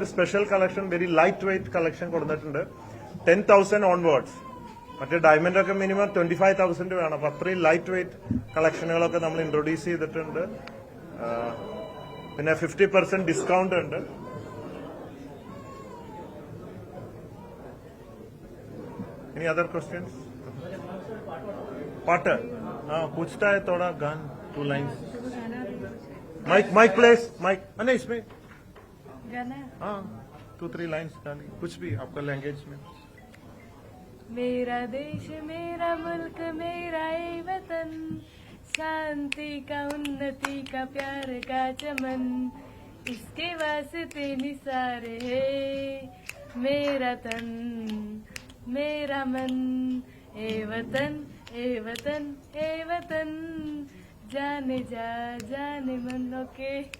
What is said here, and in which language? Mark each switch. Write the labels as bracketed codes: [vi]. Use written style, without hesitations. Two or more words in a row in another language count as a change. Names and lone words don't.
[en] special collection very light weight collection [ml] കൊടുത്തിട്ടുണ്ട് 10,000 ഓൺവേർഡ്സ് മറ്റേ ഡയമണ്ട് ഒക്കെ മിനിമം 25,000 വേണം അപ്പൊ അത്രയും [en] light weight [ml] കളക്ഷനുകളൊക്കെ നമ്മൾ ഇൻട്രൊഡ്യൂസ് ചെയ്തിട്ടുണ്ട് പിന്നെ 50% ഡിസ്കൗണ്ട് ഉണ്ട് ഇനി [en] other questions [ml] പാട്ട് [hi] पूछता है थोड़ा गान 2 लाइन्स [en] mic place mic [hi] नहीं इसमें गाना 2-3 लाइन्स डालिए कुछ भी आपका लैंग्वेज में मेरा देश मेरा मुल्क मेरा ये वतन शांति का उन्नति का प्यार का चमन इसके वास्ते निसार है मेरा तन मेरा मन ए वतन ए वतन ए वतन जाने जा जाने मन ओके